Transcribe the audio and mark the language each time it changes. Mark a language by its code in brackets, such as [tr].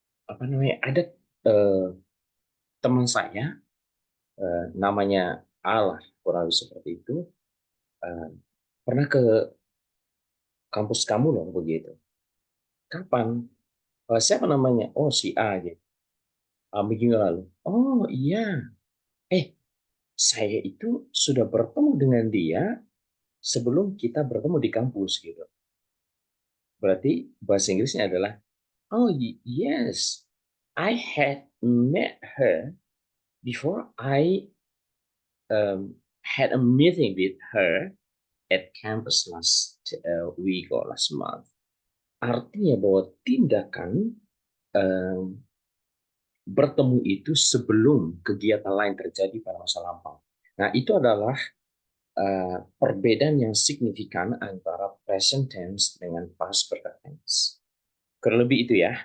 [id] apa namanya, ada teman saya, namanya Allah, kurang lebih seperti itu, eh, pernah ke kampus kamu loh begitu. Kapan? Siapa namanya? Oh, si A gitu. Minggu lalu. Oh iya. Eh, saya itu sudah bertemu dengan dia sebelum kita bertemu di kampus gitu. Berarti bahasa Inggrisnya adalah, [en] oh yes, I had met her before I had a meeting with her at campus last week or last month. [id] Artinya bahwa tindakan um, bertemu itu sebelum kegiatan lain terjadi pada masa lampau. Nah, itu adalah perbedaan yang signifikan antara present tense dengan past perfect tense. Kurang lebih itu ya.